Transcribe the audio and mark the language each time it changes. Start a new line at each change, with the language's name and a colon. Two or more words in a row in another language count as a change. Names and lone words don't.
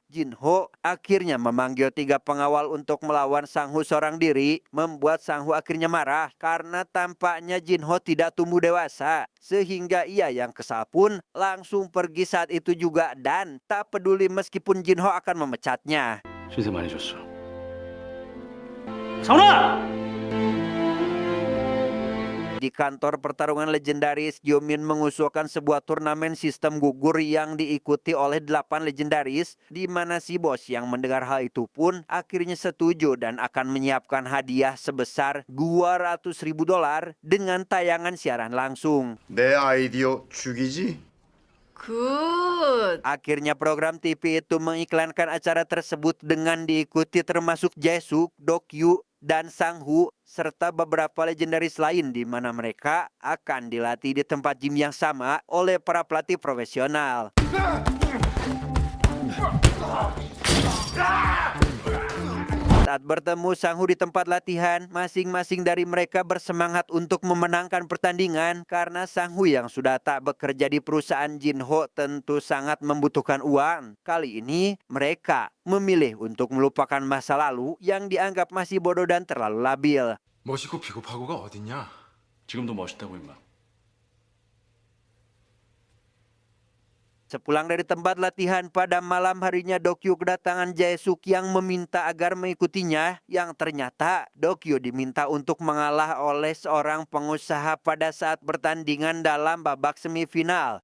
Indonesian: Jin-ho akhirnya memanggil 3 pengawal untuk melawan Sang-Ho seorang diri, membuat Sang-Ho akhirnya marah karena tampaknya Jin-ho tidak tumbuh dewasa. Sehingga ia yang kesal pun langsung pergi saat itu juga dan tak peduli meskipun Jin-ho akan memecatnya.
Korean: 신세 많이 줬어. 상훈아!
Indonesian: Di kantor pertarungan legendaris, Gyomin mengusulkan sebuah turnamen sistem gugur yang diikuti oleh 8 legendaris, di mana si bos yang mendengar hal itu pun akhirnya setuju dan akan menyiapkan hadiah sebesar $200.000 dengan tayangan siaran langsung.
Korean: 내 아이디어 죽이지? 굿.
Indonesian: Akhirnya program TV itu mengiklankan acara tersebut dengan diikuti termasuk Jae-suk, Dokyu, dan Sang-Ho serta beberapa legendaris lain di mana mereka akan dilatih di tempat gym yang sama oleh para pelatih profesional. Saat bertemu Sang-Ho di tempat latihan, masing-masing dari mereka bersemangat untuk memenangkan pertandingan karena Sang-Ho yang sudah tak bekerja di perusahaan Jin-ho tentu sangat membutuhkan uang. Kali ini mereka memilih untuk melupakan masa lalu yang dianggap masih bodoh dan terlalu labil.
Korean: 멋있고 비겁하고가 어딨냐? 지금도 멋있다고 임마.
Indonesian: Sepulang dari tempat latihan pada malam harinya, Dokyu kedatangan Jae-suk yang meminta agar mengikutinya, yang ternyata Dokyu diminta untuk mengalah oleh seorang pengusaha pada saat pertandingan dalam babak semifinal.